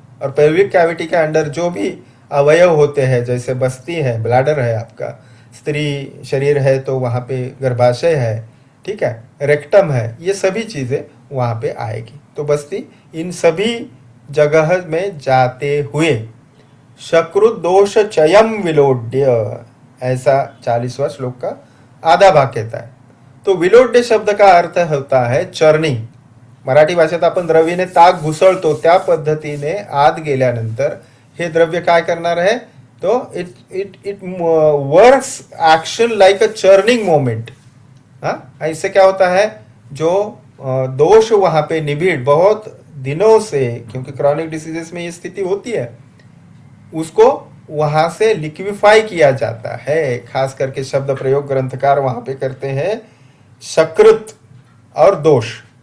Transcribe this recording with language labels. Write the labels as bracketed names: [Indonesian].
[Hindi] और pelvic cavity के अंदर जो भी अवयव होते हैं, जैसे बस्ती है, ब्लैडर है आपका, स्त्री शरीर है तो वहाँ पे गर्भाशय है, ठीक है, रेक्टम है, ये सभी चीज़ें वहाँ पे आएगी। तो बस्ती इन सभी जगह में जाते हुए [Sanskrit] शकृद्दोष चयम विलोड्य, [Hindi] ऐसा 40वां श्लोक का आधा भाग कहता है। तो विलोड्य शब्द का अर्थ होता है चरणी। [Marathi] मराठी भाषेत आपण द्रव्याने ताक घुसळतो त्या पद्धतीने आत गेल्यानंतर हे द्रव्य काय करणार आहे, तो [English] It works action like a churning moment. [Hindi] हाँ, ऐसे क्या होता है, जो दोष वहां पे निबिड़ बहुत दिनों से, क्योंकि क्रॉनिक डिसीजेस में ये स्थिति होती है, उसको वहां से लिक्विफाई किया जाता है। खास करके शब्द प्रयोग ग्रंथकार वहां पे करते हैं शकृत और दोष।